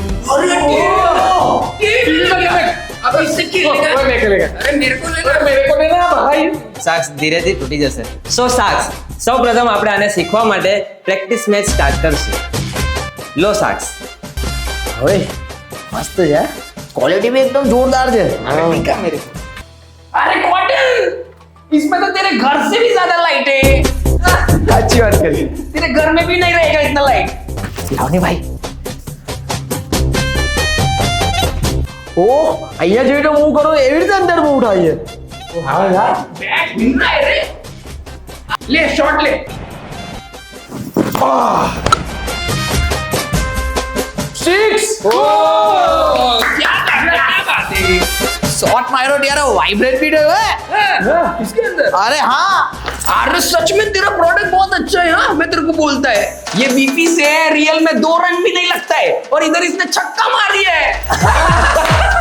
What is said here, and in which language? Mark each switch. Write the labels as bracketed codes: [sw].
[hi] अरे अब इससे खेलेगा कोई नहीं खेलेगा अरे मेरे को लेना अरे मेरे को देना भाई [gu] સાક્ષ ધીરેથી તૂટી જશે. સો સાક્ષ સૌપ્રથમ આપણે આને શીખવા માટે પ્રેક્ટિસ મેચ સ્ટાર્ટ કરશું. લો સાક્ષ. હવે મસ્ત છે, ક્વોલિટી भी एकदम जोरदार છે. [hi] दिखा मेरे को अरे क्वार्टर इसमें तो तेरे घर से भी ज्यादा लाइट है [gu] સાચી વાત કરી. [hi] तेरे घर में भी नहीं रहेगा इतना लाइट [gu] લાવની ભાઈ. ઓ અહીંયા જેવી રીતે મૂવ કરો એવી રીતે અંદર મૂવ થાય છે. હા યાર. [hi] बैट हिल रहा है रे ले शॉट ले सिक्स क्या बात है [gu] શોટ માર્યો ત્યારે વાइब्रेट भी થયો है. [hi] इसके अंदर अरे हाँ. अरे सच में तेरा प्रोडक्ट बहुत अच्छा है हाँ मैं तेरे को बोलता है ये बीपी से रियल में 2 रन भी नहीं लगता है और इधर इसने छक्का मार दिया है